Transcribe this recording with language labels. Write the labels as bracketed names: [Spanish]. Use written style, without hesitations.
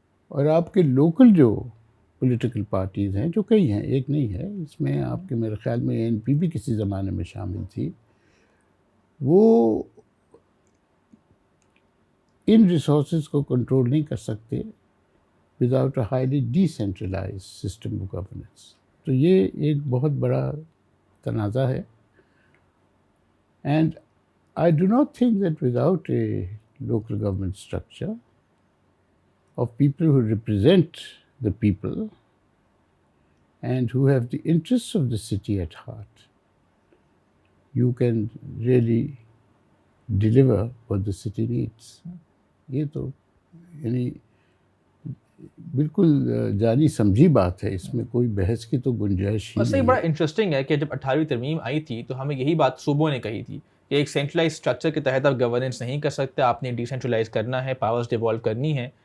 [Urdu] اور آپ کے لوکل جو پولیٹیکل پارٹیز ہیں, جو کئی ہیں, ایک نہیں ہے, اس میں آپ کے میرے خیال میں این پی بھی کسی زمانے میں شامل تھی, وہ ان ریسورسز کو کنٹرول نہیں کر سکتے [English] Without a highly decentralise system of governance. [Urdu] تو یہ ایک بہت بڑا تنازع ہے. [English] And I do not think that without a local government structure of people who represent the people and who have the interests of the city at heart, you can really deliver what the city needs. [Urdu] یہ تو یعنی بالکل جانی سمجھی بات ہے, اس میں کوئی بحث کی تو گنجائش ہی نہیں. بڑا انٹرسٹنگ ہے کہ جب 18ویں ترمیم آئی تھی تو ہمیں یہی بات صوبوں نے کہی تھی کہ ایک سینٹرلائز اسٹرکچر کے تحت آپ گورننس نہیں کر سکتے, آپ نے ڈی سینٹرلائز کرنا ہے, پاورز ڈیوالو کرنی ہے.